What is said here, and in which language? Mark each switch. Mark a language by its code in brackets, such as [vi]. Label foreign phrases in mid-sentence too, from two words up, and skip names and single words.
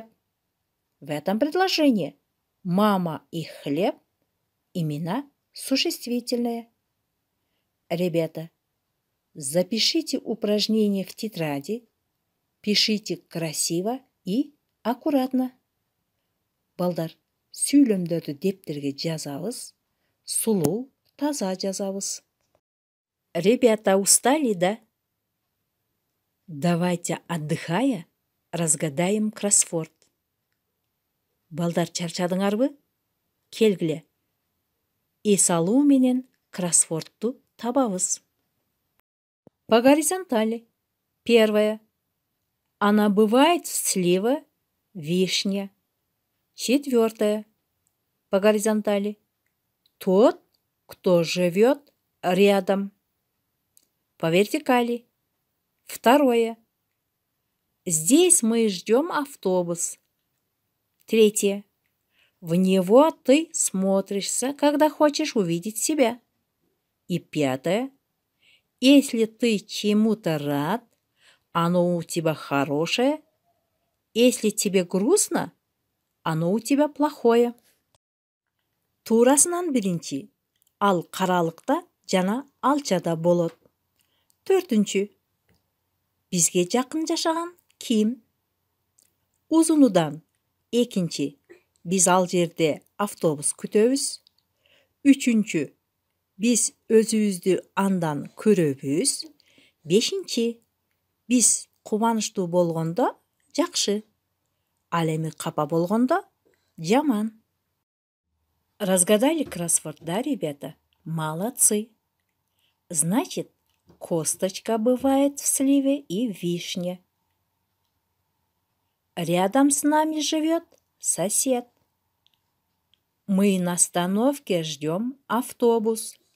[ru] В этом предложении мама и хлеб – имена существительные. Ребята, запишите упражнение в тетради, пишите красиво и аккуратно. [ky] Балдар, сүйлөмдөрдү дептерге жазабыз, сулуу, таза жазабыз. [ru] Ребята, устали, да? Давайте, отдыхая, разгадаем кроссворд. [ky] Балдар, чарчадыңарбы? Келгіле. Ес алуу менен кроссвордту табабыз. [ru] По горизонтали. Первая. Она бывает слева, вишня. Четвертая. По горизонтали. Тот, кто живет рядом. По вертикали. Второе. Здесь мы ждем автобус. Третье. В него ты смотришься, когда хочешь увидеть себя. И пятое. Если ты чему-то рад, оно у тебя хорошее. Если тебе грустно, оно у тебя плохое. [ky] Турасынан биринчи. Ал каралыкта жана алчада болот. Төртүнчү. Бизге жакын жашаган ким? Узунудан. Экинчи. Биз ал жерде автобус күтөбүз. Үчүнчү. Биз өзүбүздү андан көрөбүз. Бешинчи. Биз кубанычтуу болгондо жакшы. Ал эми капа болгондо жаман. [ru] Разгадали кроссворд, да, ребята? Молодцы. Значит, косточка бывает в сливе и в вишне. Рядом с нами живет сосед. Мы на остановке ждем автобус.